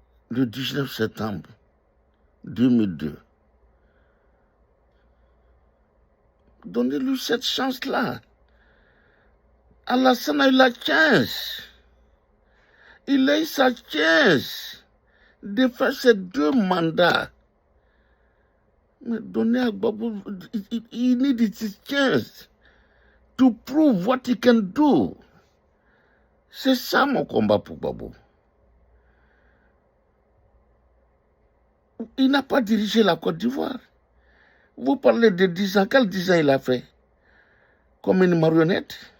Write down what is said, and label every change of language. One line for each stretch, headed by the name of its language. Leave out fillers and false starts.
French: Le 19 septembre 2002. Donnez-lui cette chance-là. Alassane a eu la chance. Il a eu sa chance de faire ces 2 mandats. Mais donnez à Gbagbo,
English: he needs his chance to prove what he can do.
French: C'est ça mon combat pour Gbagbo. Il n'a pas dirigé la Côte d'Ivoire. Vous parlez de 10 ans. Quel 10 ans il a fait? Comme une marionnette?